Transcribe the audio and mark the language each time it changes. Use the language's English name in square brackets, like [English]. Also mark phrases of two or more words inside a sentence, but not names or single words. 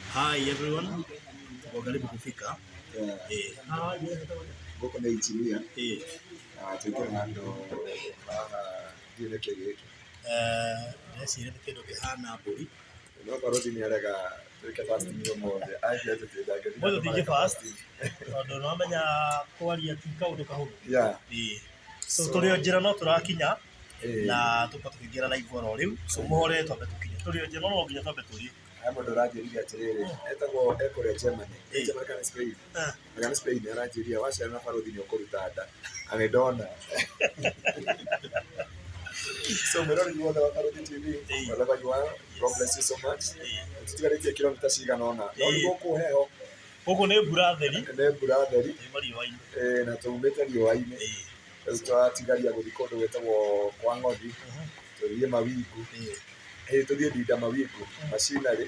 [English] Hi everyone. [Swahili] Tuko karibu kufika. [Kikuyu] Gũkũ nĩ injinia. Tũingĩre handũ ndiũĩ nĩkĩ gĩkĩ. Ndĩreciria nĩ kĩndũ kĩhana mbũri. No Barũthi nĩarega twĩke fasting ũmũthĩ. Anjĩra tũtindangĩria. Mũthĩ tũtingĩ fast. Tondũ nĩwamenya kwaria ti kaũndũ kahũthũ. So tũrĩ o njĩra no tũrakinya na tũko tũkĩingĩra live oro rĩu. So mũhore twambe tũkinye. Tũrĩ o njĩra no nginya twambe tũthiĩ. Mũndũ ũranjĩrire atĩrĩrĩ, etagwo ekũrĩa Germany. Germany kana Spain. Kana Spain aranjĩria waciara na Barũthi nĩũkũruta nda. Anĩndona. So mwĩrori wothe wa Barũthi TV, [English] wherever you are, God bless you so much. [Kikuyu] Tũtigarĩtie kilomita cigana ũna. No nĩ gũkũ heho. Gũkũ nĩ mbura theri. Nĩ mbura theri. Nĩ riũa-inĩ. Na tũumĩte riũa-inĩ. Rĩu twatigaria gũthiĩ kũndũ gwĩtagwo kwa Ng'othi. Tũthiĩ Mawingu. Tũthiĩ Dinda Mawingu. Macinarĩ.